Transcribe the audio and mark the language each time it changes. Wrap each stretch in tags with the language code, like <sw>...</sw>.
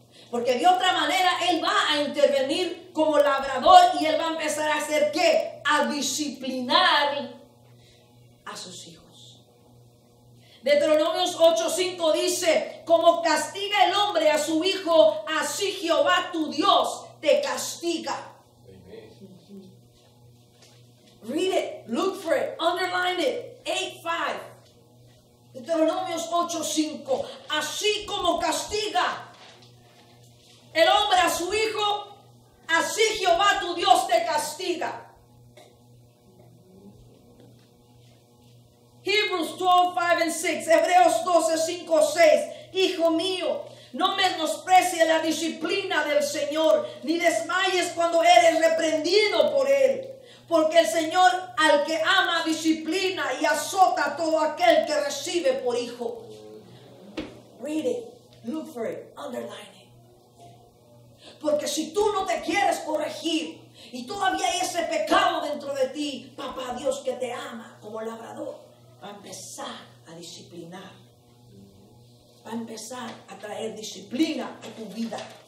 <es>Porque de otra manera Él va a intervenir como labrador y Él va a empezar a hacer ¿qué? A disciplinar a sus hijos. Deuteronomios 8:5 dice: como castiga el hombre a su hijo, así Jehová tu Dios te castiga.</es> <en>Read it, look for it, underline it.</en> <es>8:5. Deuteronomios 8:5. Así como castiga el hombre a su hijo, así Jehová tu Dios te castiga. Hebrews 12:5-6. Hebreos 12:5-6. Hijo mío, no menosprecies la disciplina del Señor, ni desmayes cuando eres reprendido por Él. Porque el Señor al que ama disciplina y azota a todo aquel que recibe por hijo.</es> <en>Read it, look for it, underline it.</en> <es>Porque si tú no te quieres corregir y todavía hay ese pecado dentro de ti, papá Dios que te ama como labrador, va a empezar a disciplinar. Va a empezar a traer disciplina a tu vida.</es>